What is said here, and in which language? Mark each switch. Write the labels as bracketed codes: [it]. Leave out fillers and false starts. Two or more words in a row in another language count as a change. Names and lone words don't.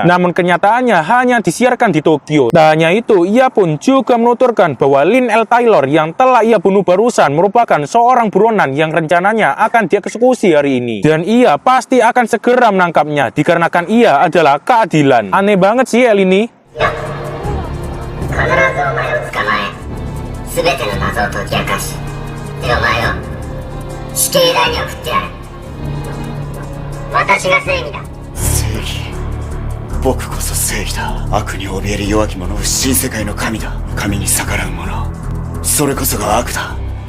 [id] Namun kenyataannya hanya disiarkan di Tokyo. Tak hanya itu, ia pun juga menuturkan bahwa Lynn L. Taylor yang telah ia bunuh barusan merupakan seorang buronan yang rencananya akan dieksekusi hari ini. Dan ia pasti akan segera menangkapnya, dikarenakan ia adalah keadilan. Aneh banget sih L ini. [ja] 全ての謎を解き明かし、でお前を死刑台に送ってやる。私が正義だ。正義。僕こそ正義だ。悪に怯える弱き者を新世界の神だ。神に逆らう者、それこそが悪だ。